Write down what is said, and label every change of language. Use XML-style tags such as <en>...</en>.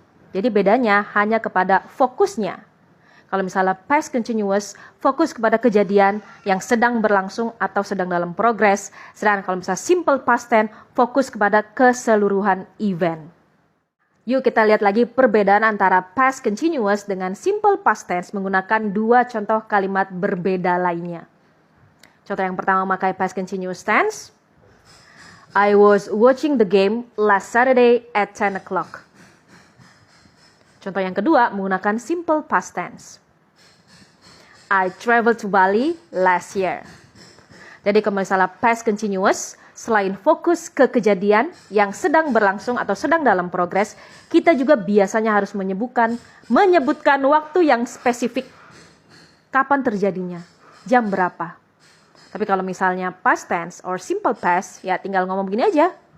<id>Jadi bedanya hanya kepada fokusnya. Kalau misalnya past continuous, fokus kepada kejadian yang sedang berlangsung atau sedang dalam progres. Sedangkan kalau misalnya simple past tense, fokus kepada keseluruhan event. Yuk kita lihat lagi perbedaan antara past continuous dengan simple past tense menggunakan dua contoh kalimat berbeda lainnya. Contoh yang pertama memakai past continuous tense.</id> <en>I was watching the game last Saturday at 10 o'clock.</en> <id>Contoh yang kedua menggunakan simple past tense.</id> <en>I traveled to Bali last year.</en> <id>Jadi kalau misalnya past continuous, selain fokus ke kejadian yang sedang berlangsung atau sedang dalam progres, kita juga biasanya harus menyebutkan waktu yang spesifik. Kapan terjadinya? Jam berapa? Tapi kalau misalnya past tense or simple past, ya tinggal ngomong begini aja.</id>